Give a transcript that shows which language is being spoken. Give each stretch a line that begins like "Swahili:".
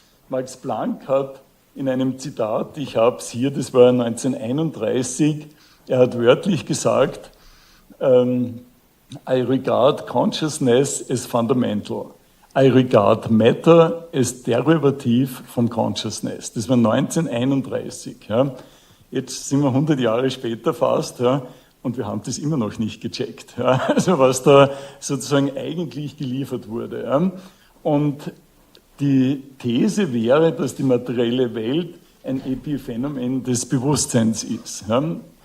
German: Max Planck hat in einem Zitat, ich habe es hier, das war 1931, er hat wörtlich gesagt,
English: I regard consciousness as fundamental. I regard matter as derivative from consciousness.
German: Das war 1931. Ja. Jetzt sind wir 100 Jahre später fast, ja, und wir haben das immer noch nicht gecheckt, ja, also was da sozusagen eigentlich geliefert wurde. Ja. Und die These wäre, dass die materielle Welt ein Epiphänomen des Bewusstseins ist. Ja.